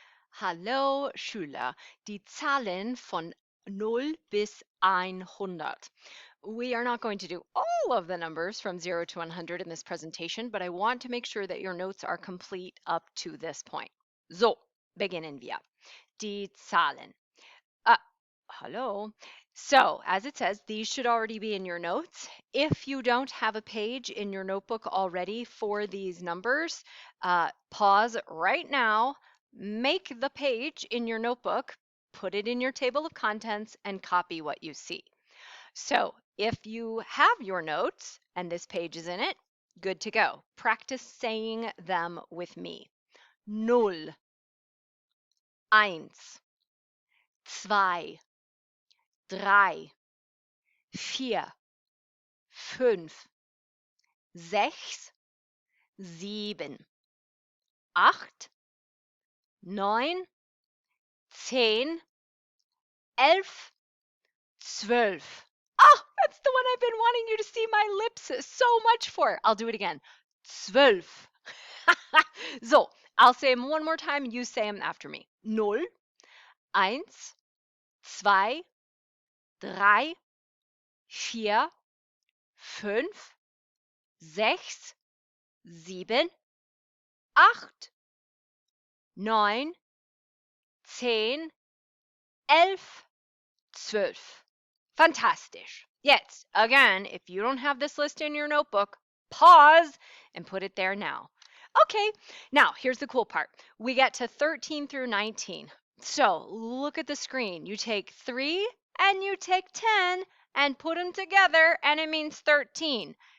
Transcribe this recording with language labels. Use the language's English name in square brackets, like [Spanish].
[German] Hallo Schüler, die Zahlen von 0 bis 100. [English] We are not going to do all of the numbers from 0 to 100 in this presentation, but I want to make sure that your notes are complete up to this point. [German] So, beginnen wir. Die Zahlen. [English] Hello. So, as it says, these should already be in your notes. If you don't have a page in your notebook already for these numbers, pause right now, make the page in your notebook, put it in your table of contents, and copy what you see. So, if you have your notes and this page is in it, good to go. Practice saying them with me. [German] Null, eins, zwei, drei, vier, fünf, sechs, sieben, acht, neun, 10, 11, 12. [English] Oh, that's the one I've been wanting you to see my lips so much for. I'll do it again. 12. So, I'll say them one more time. You say them after me. [German] 0, eins, zwei, drei, vier, fünf, sechs, sieben, acht, neun, 10, 11, 12. Fantastisch. [English] Jetzt, again, if you don't have this list in your notebook, pause and put it there now. Okay, now here's the cool part. We get to 13 through 19. So look at the screen. You take 3 and you take 10 and put them together and it means 13.